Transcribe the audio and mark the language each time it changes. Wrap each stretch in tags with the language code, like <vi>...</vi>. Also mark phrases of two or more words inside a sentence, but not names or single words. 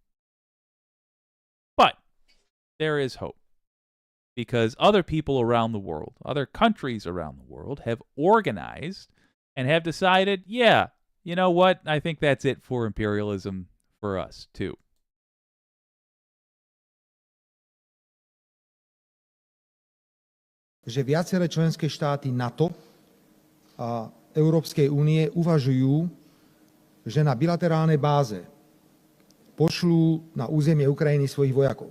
<en>But there is hope, because other people around the world, other countries around the world, have organized and have decided, yeah, you know what? I think that's it for imperialism for us, too.</en> <sk>Že viaceré členské štáty NATO a Európskej únie uvažujú, že na bilaterálnej báze pošlú na územie Ukrajiny svojich vojakov.</sk>